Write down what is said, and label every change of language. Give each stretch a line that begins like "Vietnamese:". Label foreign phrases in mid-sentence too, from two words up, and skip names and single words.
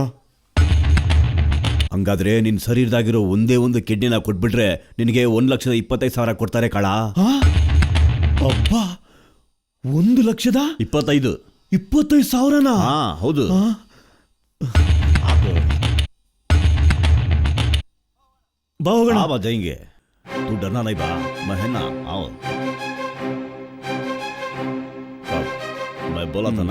Kannada: ಹಂಗಾದ್ರೆ ನಿನ್ನ ಶರೀರದಾಗಿರೋ ಒಂದೇ ಒಂದು ಕಿಡ್ನಿನ ಕೊಟ್ಬಿಟ್ರೆ ನಿನಗೆ 1,25,000 ಕೊಡ್ತಾರೆ ಕಾಳ. ಅಬ್ಬಾ, 1,25,000? 25,000ನಾ? ಹಾ ಹೌದು. ಬಾ ಹೋಗೋಣ.
Hindi: बा जाएंगे, तू डरना नहीं बा, मैं है ना, आओ। मैं बोला था ना।